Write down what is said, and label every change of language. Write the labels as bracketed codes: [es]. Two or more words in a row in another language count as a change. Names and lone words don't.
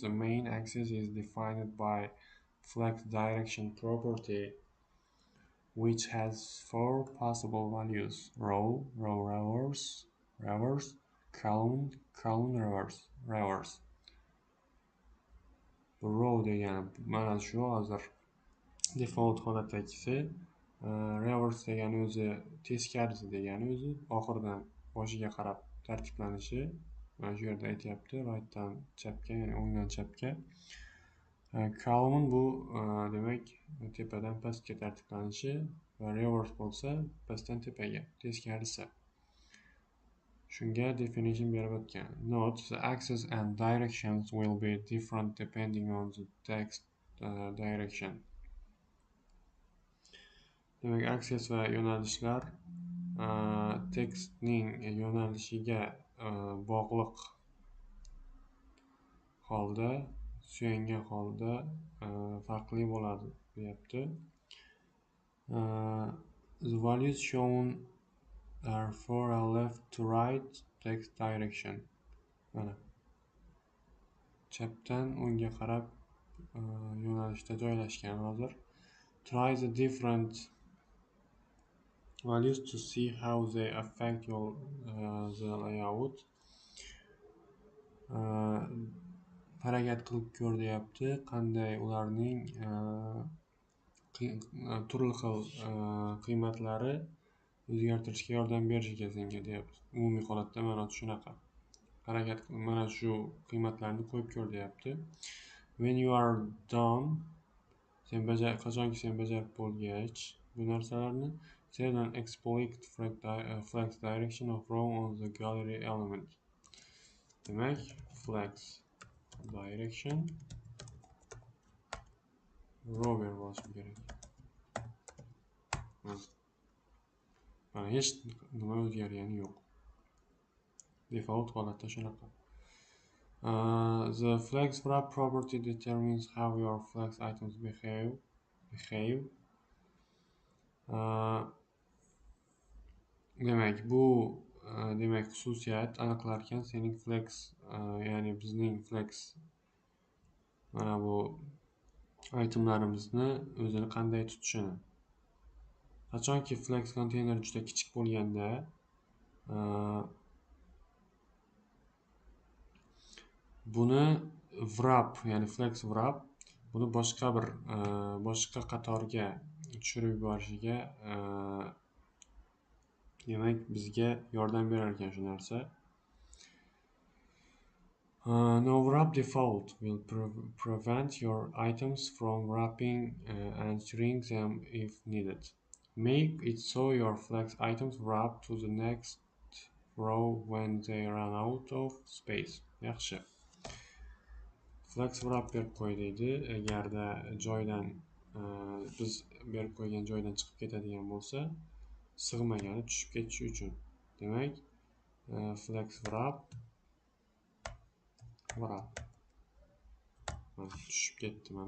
[en] The main axis is defined by flex direction property, which has 4 possible values: row, reverse, column, reverse. [uz] Row degani mana shu hozir default holatdagisi. Reverse degani o'zi teskarisi degani o'zi oxiridan boshiga qarab tartiblanishi. Mana shu yerda aytyapti, rightdan chapga, ya'ni o'ngdan chapga. Column bu demak tepadan pastga tartiblanishi va reverse bo'lsa pastdan tepaga, teskarisi. Shunga definition berib o'tgan. [en] Note: the axes and directions will be different depending on the text direction. [uz] Demak, axis va yo'nalishlar tekstning yo'nalishiga bog'liq holda, suyangan holda farqli bo'ladi, deyapti. [en] The values shown are for a left to right text direction. [uz] Mana chapdan o'ngga qarab yo'nalishda joylashgan. [en] Hozir try the different values to see how they affect your the layout. [uz] Harakat qilib ko'r deyapti, qanday ularning turli xil qiymatlari o'zgartirishga yordam berishiga senga deyapti. Umumiy holatda mana shunaqa. Harakat mana shu qiymatlarni qo'yib ko'r deyapti. [en] When you are done, [uz] qachonki sen bajarib bo'lgach bu narsalarni, [en] save and exploit flex direction of row on the gallery element. [uz] Demak, [en] flex direction row [uz] berib olishim kerak. Mana hech nima o'zgargani yo'q. Default holatda shunaqa. [en] The flex wrap property determines how your flex items behave. [uz] Demak, bu demak xususiyat aniqlar ekan sening flex, ya'ni bizning flex mana bu itemlarimizni o'zini qanday tutishini. Qachonki [en] flex container [uz] juda kichik bo'lganda buni wrap, ya'ni [en] flex wrap [uz] buni boshqa qatorga tushirib yuborishiga demak bizga yordam berar ekan shu narsa. [en] No wrap default will prevent your items from wrapping and shrink them if needed. Make it so your flex items wrap to the next row when they run out of space. [uz] Yaxshi. [en] Flex wrap [uz] berib qo'y deydi. Agarda joydan biz berib qo'ygan joydan chiqib ketadigan bo'lsa, sig'magani tushib ketishi uchun. Demak, [en] flex wrap [uz] tushib ketdi mana.